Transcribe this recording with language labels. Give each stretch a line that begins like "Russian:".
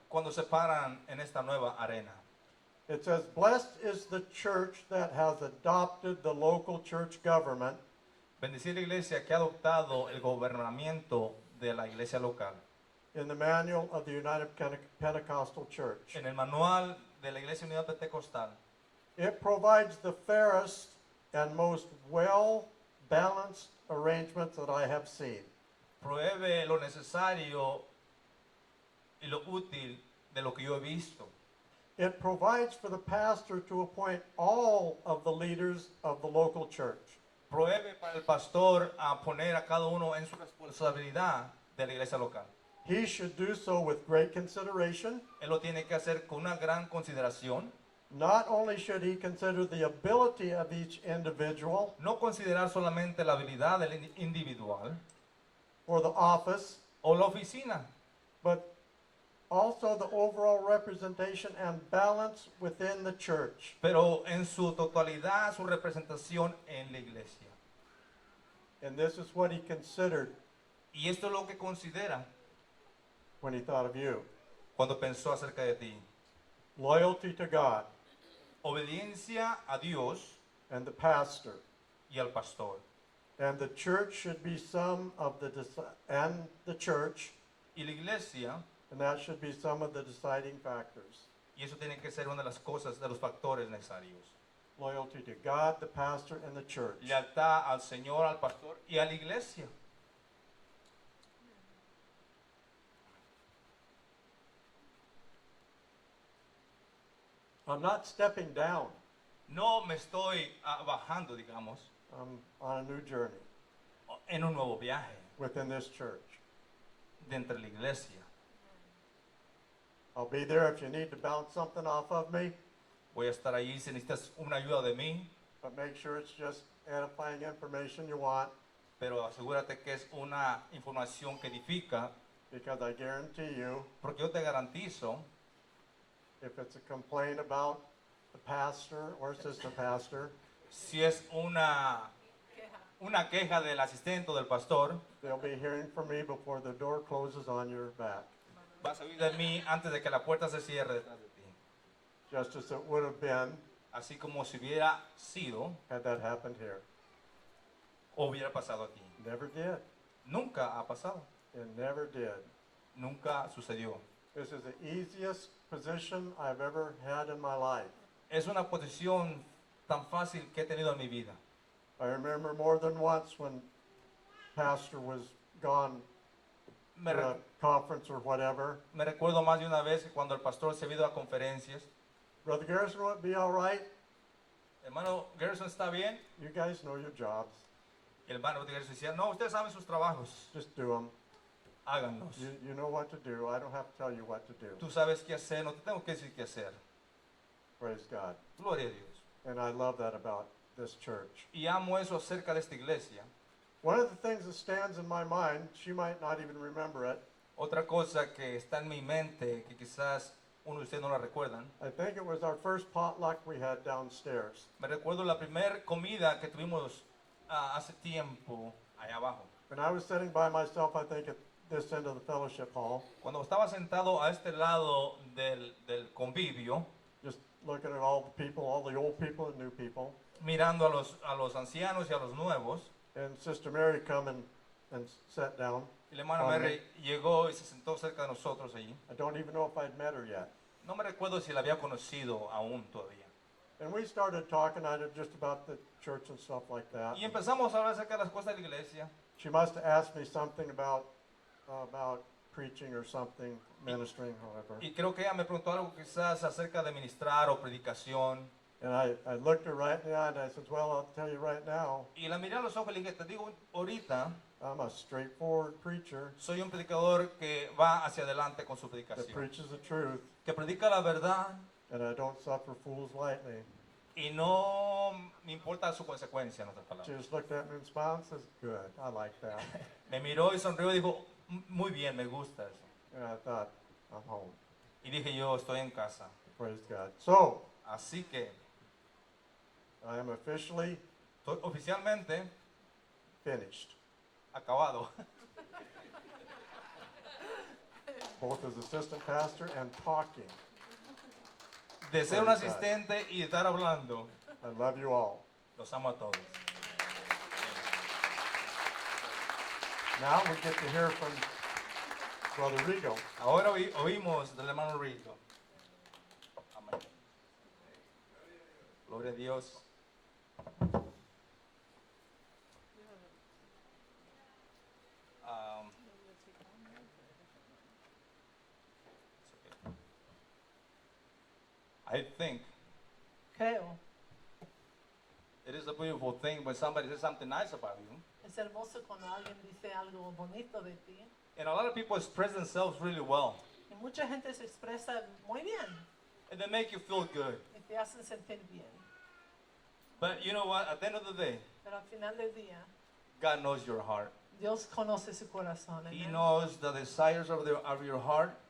Spanish: cuando se paran en esta nueva arena.
English: It says, blessed is the church that has adopted the local church government
Spanish: Bendecir la iglesia que ha adoptado el gobernamiento de la iglesia local.
English: in the manual of the United Pentecostal Church.
Spanish: En el manual de la Iglesia Unida Pentecostal,
English: It provides the fairest and most well-balanced arrangements that I have seen.
Spanish: prohíbe lo necesario y lo útil de lo que yo he visto.
English: It provides for the pastor to appoint all of the leaders of the local church.
Spanish: Prohíbe para el pastor a poner a cada uno en su responsabilidad de la iglesia local.
English: He should do so with great consideration.
Spanish: Él lo tiene que hacer con una gran consideración.
English: Not only should he consider the ability of each individual
Spanish: No considerar solamente la habilidad del individual
English: for the office,
Spanish: o la oficina,
English: but also the overall representation and balance within the church.
Spanish: pero en su totalidad su representación en la iglesia.
English: And this is what he considered
Spanish: Y esto es lo que considera
English: when he thought of you.
Spanish: cuando pensó acerca de ti.
English: Loyalty to God
Spanish: Obediencia a Dios
English: and the pastor.
Spanish: y al pastor.
English: And the church should be some of the and the church,
Spanish: Y la iglesia,
English: and that should be some of the deciding factors.
Spanish: y eso tiene que ser una de las cosas, de los factores necesarios.
English: Loyalty to God, the pastor, and the church.
Spanish: Lealtad al Señor, al pastor y a la iglesia.
English: I'm not stepping down.
Spanish: No me estoy bajando, digamos,
English: I'm on a new journey
Spanish: en un nuevo viaje
English: within this church.
Spanish: dentro de la iglesia.
English: I'll be there if you need to bounce something off of me,
Spanish: Voy a estar ahí si necesitas una ayuda de mí,
English: but make sure it's just edifying information you want,
Spanish: pero asegúrate que es una información que edifica,
English: because I guarantee you,
Spanish: porque yo te garantizo,
English: if it's a complaint about the pastor or assistant pastor,
Spanish: si es una queja del asistente o del pastor,
English: they'll be hearing from me before the door closes on your back.
Spanish: vas a oír de mí antes de que la puerta se cierre detrás de ti.
English: just as it would have been
Spanish: así como si hubiera sido
English: had that happened here.
Spanish: o hubiera pasado aquí.
English: Never did.
Spanish: Nunca ha pasado,
English: It never did.
Spanish: nunca sucedió.
English: This is the easiest position I've ever had in my life.
Spanish: Es una posición tan fácil que he tenido en mi vida.
English: I remember more than once when pastor was gone
Spanish: Me,
English: to a re- conference or whatever.
Spanish: me recuerdo más de una vez que cuando el pastor se ha ido a conferencias,
English: Brother Garrison, will it be all right?
Spanish: hermano Gerson, ¿está bien?
English: You guys know your jobs.
Spanish: Y el hermano Gerson decía, no, ustedes saben sus trabajos,
English: Just do them.
Spanish: háganlos.
English: You know what to do. I don't have to tell you what to do.
Spanish: Tú sabes qué hacer, no te tengo que decir qué hacer.
English: Praise God.
Spanish: Gloria a Dios.
English: And I love that about this church.
Spanish: Y amo eso acerca de esta iglesia.
English: One of the things that stands in my mind, she might not even remember it.
Spanish: Otra cosa que está en mi mente, que quizás uno de ustedes no la recuerdan,
English: I think it was our first potluck we had downstairs.
Spanish: me recuerdo la primera comida que tuvimos hace tiempo allá abajo.
English: And I was sitting by myself, I think, at this end of the fellowship hall,
Spanish: Cuando estaba sentado a este lado del convivio,
English: just looking at all the people, all the old people and new people.
Spanish: mirando a los ancianos y a los nuevos,
English: And Sister Mary come and sat down.
Spanish: y la hermana Amén. Mary llegó y se sentó cerca de nosotros allí.
English: I don't even know if I'd met her yet.
Spanish: No me recuerdo si la había conocido aún todavía.
English: And we started talking just about the church and stuff like that.
Spanish: Y empezamos a hablar acerca de las cosas de la iglesia.
English: She must have asked me something about preaching or something, ministering, however.
Spanish: Y creo que ella me preguntó algo quizás acerca de ministrar o predicación.
English: And I looked her right in the eye and I said, well, I'll tell you right now,
Spanish: Y la miré a los ojos y le dije, te digo ahorita,
English: I'm a straightforward preacher
Spanish: soy un predicador que va hacia adelante con su
English: that
Spanish: predicación.
English: preaches the truth,
Spanish: Que predica la verdad
English: and I don't suffer fools lightly.
Spanish: y no me importa su consecuencia, en otras
English: She
Spanish: palabras.
English: just looked at me and smiled and says, good, I like that.
Spanish: Me miró y sonrió y dijo, muy bien, me gusta eso.
English: And I thought, I'm home.
Spanish: Y dije yo, estoy en casa.
English: Praise God. So,
Spanish: Así que
English: I am officially
Spanish: estoy oficialmente
English: finished,
Spanish: acabado.
English: both as assistant pastor and talking.
Spanish: De ser un asistente y de estar hablando.
English: I love you all.
Spanish: Los amo a todos.
English: Now we get to hear from Brother Rigo.
Spanish: Ahora oímos del hermano Rico. Amén. Gloria a Dios.
English: Um, it's okay. I think
Spanish: Creo,
English: it is a beautiful thing when somebody says something nice about you.
Spanish: es hermoso cuando alguien dice algo bonito de ti.
English: And a lot of people express themselves really well.
Spanish: Y mucha gente se expresa muy bien
English: And they make you feel good.
Spanish: y te hacen sentir bien.
English: But you know what? At the end of the day,
Spanish: Pero al final del día,
English: God knows your heart.
Spanish: Dios conoce su corazón.
English: He
Spanish: amén.
English: knows the desires of your heart.